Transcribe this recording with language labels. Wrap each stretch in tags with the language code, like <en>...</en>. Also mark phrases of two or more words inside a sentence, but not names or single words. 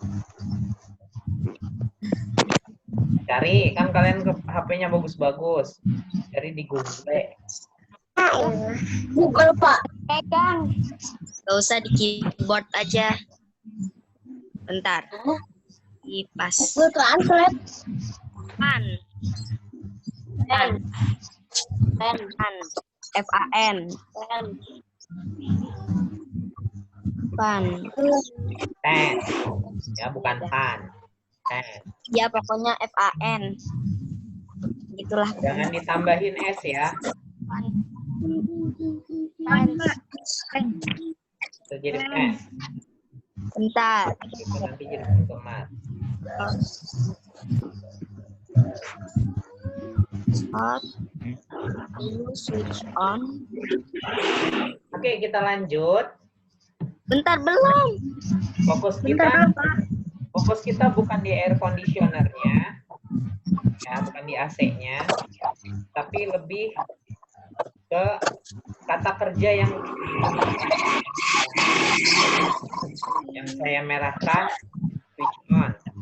<id>Cari, kan kalian ke HP-nya bagus-bagus. Cari di Google. Google, Pak. Pegang. Gak usah di keyboard aja. Bentar. Kipas. Google Translate. Fan. Fan. Fan. F-A-N. Fan. Fan. Ya, bukan fan. Fan. Ya pokoknya F-A-N. Gitulah. Jangan ditambahin S ya. Itu jadi fan. Bentar. Itu nanti jadi otomat. Start.</id> <en>Switch on.</en> <id>Oke, kita lanjut. Bentar belum. Fokus kita bukan di</id> <en>air conditioner-nya.</en> <id>Ya, bukan di AC-nya. Tapi lebih ke kata kerja yang saya merahkan,</id> <en>switch on.</en>